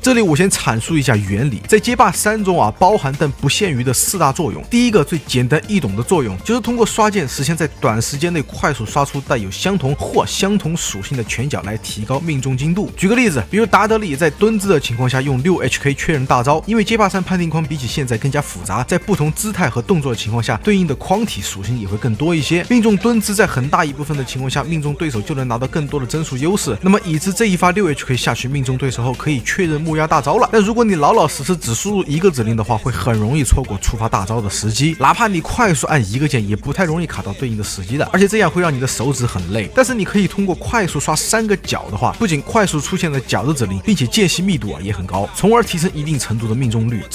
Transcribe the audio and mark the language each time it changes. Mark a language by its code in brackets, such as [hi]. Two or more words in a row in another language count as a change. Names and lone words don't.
[zh] 這裡我先闡述一下原理，在街霸3中包含但不限於的4大作用。第一個最簡單易懂的作用，就是通過刷劍實現在短時間內快速刷出带有相同或相同屬性的拳腳來提高命中精度。舉個例子，比如達德利在蹲姿的情況下用6HK 確認大招，因為為街霸3判定框比起現在更加複雜，在不同姿態和动作的情況下，对应的框体屬性也会更多一些。命中蹲姿在很大一部分的情況下，命中對手就能拿到更多的帧數優勢。那麼以致這一發 6HK 下去命中對手後，可以確認木鴨大招了。但如果你老老實實只輸入一個指令的話，會很容易錯過觸發大招的時機。哪怕你快速按一個鍵，也不太容易卡到對應的時機的，而且這樣會讓你的手指很累。但是你可以通過快速刷3個角的話，不僅快速出現了角的指令，並且間隙密度也很高，從而提升一定程度的命中率。